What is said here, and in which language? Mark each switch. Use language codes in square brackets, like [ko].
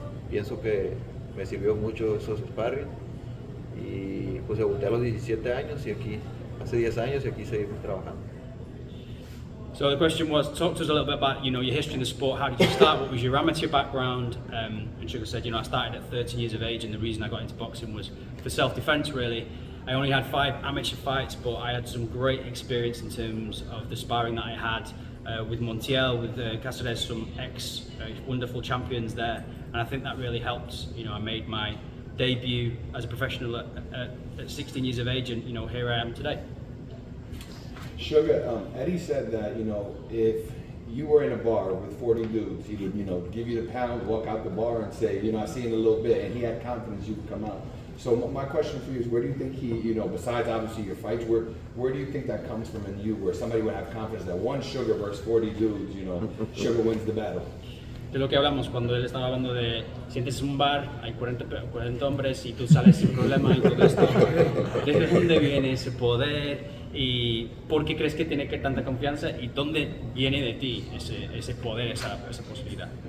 [es] Pienso que me sirvió mucho esos sparring, y pues debuté a los 17 años y aquí hace 10 años y aquí seguimos trabajando. [en] So the question was, talk to us a little bit about your history in the sport. How did you start? What was your amateur background? And Sugar said, I started at 13 years of age, and the reason I got into boxing was for self-defense, really. I only had 5 amateur fights, but I had some great experience in terms of the sparring that I had with Montiel, with Cáceres, some wonderful champions there, and I think that really helped. I made my debut as a professional at 16 years of age, and here I am today. Sugar, Eddie said that, if you were in a bar with 40 dudes, he would, give you the pound, walk out the bar and say, I see in a little bit, and he had confidence you could come out. So my question for you is, where do you think he, besides obviously your fights, where do you think that comes from in you, where somebody would have confidence that one Sugar versus 40 dudes, Sugar wins the battle? [es] de lo que hablamos cuando él estaba hablando de sientes un bar, hay 40 hombres y tú sales sin problema y todo esto. ¿Desde dónde viene ese poder y por qué crees que tiene que tanta confianza y dónde viene de ti ese poder, esa posibilidad?